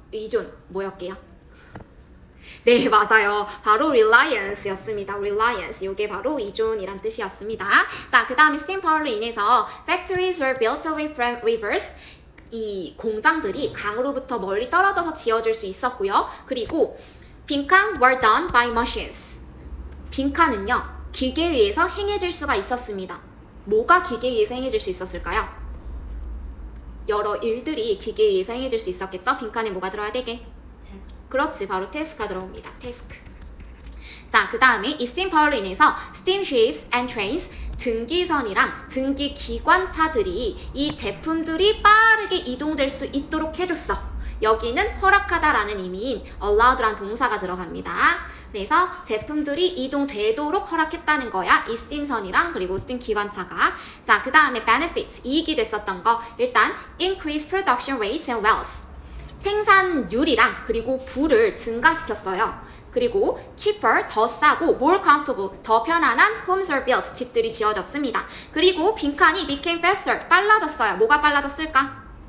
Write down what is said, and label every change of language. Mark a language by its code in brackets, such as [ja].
[ko] 의존, 뭐였게요? 네, 맞아요. 바로 reliance였습니다. [en] reliance. [ko] 이게 바로 의존이란 뜻이었습니다. 자, 그 다음에 스팀 파워로 인해서 [en] factories were built away from rivers. [ko] 이 공장들이 강으로부터 멀리 떨어져서 지어질 수 있었고요. 그리고 [en] 빈칸 were done by machines. [ko] 빈칸은요, 기계에 의해서 행해질 수가 있었습니다. 뭐가 기계에 의해서 행해질 수 있었을까요? 여러 일들이 기계에 의해서 행해질 수 있었겠죠? 빈칸에 뭐가 들어야 되게? 그렇지, 바로 태스크가 들어옵니다. 태스크. 자, 그 다음에 이 스팀 파워로 인해서 [en] steamships and trains, [ko] 증기선이랑 증기기관차들이 이 제품들이 빠르게 이동될 수 있도록 해줬어. 여기는 허락하다라는 의미인 allowed란 동사가 들어갑니다. 그래서 제품들이 이동되도록 허락했다는 거야. 이 스팀선이랑 그리고 스팀 기관차가. 자, 그 다음에 benefits, 이익이 됐었던 거. [en] 일단 increase production rates and wealth. [ko] 생산률이랑 그리고 부를 증가시켰어요. [en] 그리고 cheaper, [ko] 더 싸고 [en] more comfortable, [ko] 더 편안한 [en] homes are built, [ko] 집들이 지어졌습니다. 그리고 빈칸이 [en] became faster, [ko] 빨라졌어요. 뭐가 빨라졌을까?